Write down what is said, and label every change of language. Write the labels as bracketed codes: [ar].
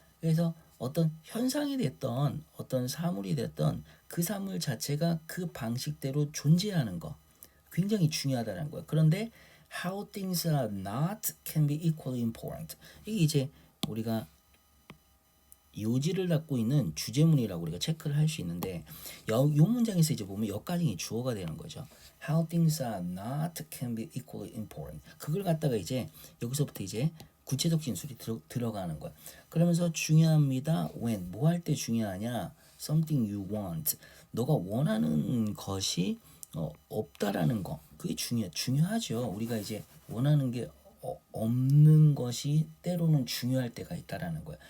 [ko] 그래서 어떤 현상이 됐던 어떤 사물이 됐던 그 사물 자체가 그 방식대로 존재하는 거 굉장히 중요하다는 거예요. 그런데 [en] how things are not can be equally important. [ko] 이게 이제 우리가 요지를 갖고 있는 주제문이라고 우리가 체크를 할 수 있는데, 요 문장에서 이제 보면 여기까지 주어가 되는 거죠. [en] How things are not can be equally important. [ko] 그걸 갖다가 이제 여기서부터 이제 구체적 진술이 들어가는 거야. 그러면서 중요합니다. When 뭐 할 때 중요하냐? [en] Something you want. [ko] 너가 원하는 것이 없다라는 거. 그게 중요하죠. 우리가 이제 원하는 게 없는 것이 때로는 중요할 때가 있다라는 거예요.